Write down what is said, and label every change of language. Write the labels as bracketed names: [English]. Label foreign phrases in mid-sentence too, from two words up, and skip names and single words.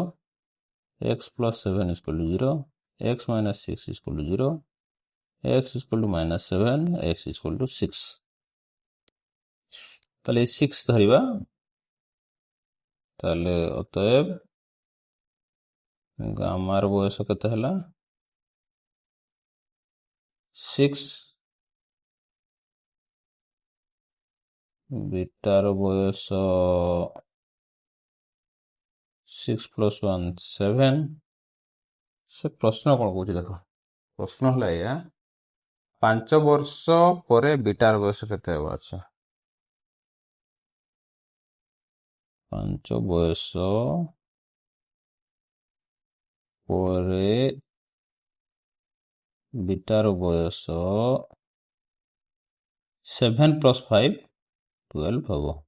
[English] x + 7 is equal to 0, x - 6 is equal to 0, x is equal to -7, x is equal to 6। [Bangla] তাহলে 6 ধরিবা, তাহলে অতএব গামার বয়স কত হলা 6, বিটার বয়স 6 + 1 7। [Odia] ସେ ପ୍ରଶ୍ନ କ'ଣ କହୁଛି ଦେଖ, ପ୍ରଶ୍ନ ହେଲା ଏଇଆ, 5 ବର୍ଷ ପରେ ବିଟାର ବୟସ କେତେ ହେବ? ଆଚ୍ଛା, 5 ବର୍ଷ ପରେ ବିଟାର ବୟସ 7 + 5 12 ହେବ।